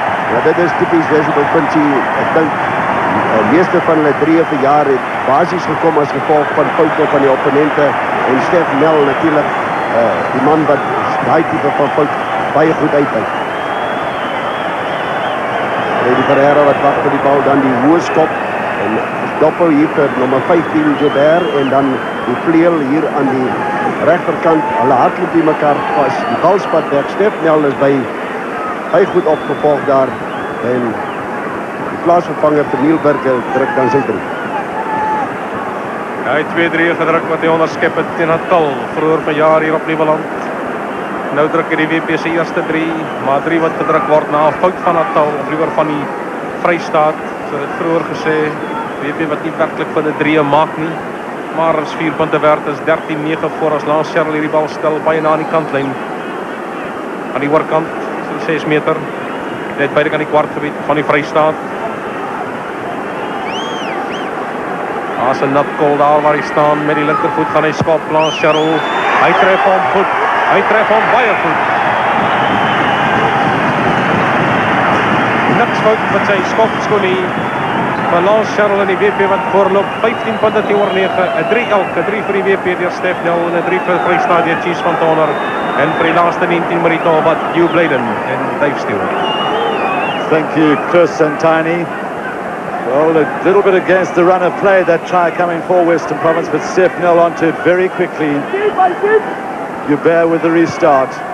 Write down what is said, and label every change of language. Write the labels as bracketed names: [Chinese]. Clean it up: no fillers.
[Afrikaans] Ja, dit is typies Wes-Provinsie. Ek dink meeste van hulle 3 verjaar het basies gekom as gevolg van foute van die opponente en Stef Nel natuurlik die man wat daai tipe van fout baie goed uithou. Freddy Ferreira wat wag vir die bal, dan die hoë skop en dophou hier vir nommer 15 Joubert en dan die vleuel hier aan die regterkant. Hulle hardloop die mekaar vas. Die bal spat weg. Stef Nel is by goed opgevolg daar en plaasvervanger vir Neil Burger druk dan sy 3. Hy het 2-3 gedruk wat hy onderskep het teen Natal vroeër vanjaar hier op Nieuweland. Nou druk hy die WP se eerste 3, maar 3 wat gedruk word na 'n fout van Natal of liewer van die Vrystaat. So dit vroeër gesê, WP wat nie werklik vir 'n 3 maak nie. Maar as 4 punte werd is 13-9 voor as Lance Sherrill hierdie bal stel baie na aan die kantlyn. Aan die oorkant, so 6 meter. Net buite aan die kwartgebied van die Vrystaat. As 'n natkol daar waar hy staan met die linkervoet gaan hy skop Lance Sherrill. Hy tref hom goed. Hy tref hom baie goed. Niks fout met sy skopskoen nie. Maar Lance Sherrill in die WP wat voorloop 15 punte teenoor 9, 'n 3 elke, 3 vir die WP deur Stef Nel en 'n 3 vir Vrystaat deur Cheese van Tonner. En vir die laaste 19 minute wat Hugh Bladen en Dave Stewart. [English] Thank you, Chris and Tiny. Well, a little bit against the run of play, that try coming for Western Province, but Stef Nel onto it very quickly. You bear with the restart.